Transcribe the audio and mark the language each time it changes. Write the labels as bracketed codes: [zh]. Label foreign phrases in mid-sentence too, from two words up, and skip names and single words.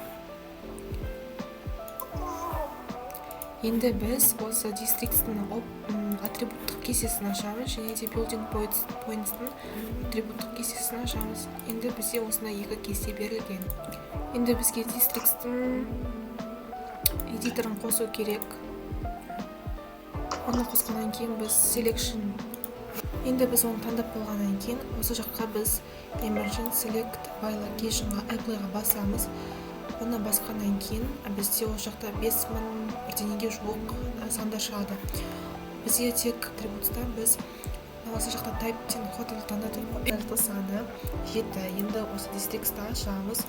[kk] Енді біз осы Districts'тың атрибуттық кестесін ашамыз, және де [en] building points'тың [kk] атрибуттық кестесін ашамыз. Енді бізде осында 2 кесте берілген. Енді бізге Districts'тың эдиторын қосу керек. Оны қосқаннан кейін біз selection. Енді біз оны таңдап болғаннан кейін, осы жаққа біз [en] emergent select by location'ға [kk] apply'ға басамыз. Оны басқаннан кейін бізде осы жақта 5000 бірдеңеге жуық сандар шығады. Бізде тек атрибутстан біз осы жақта type'тен hotel таңдадық саны 7. Енді осы Districts'та ашамыз.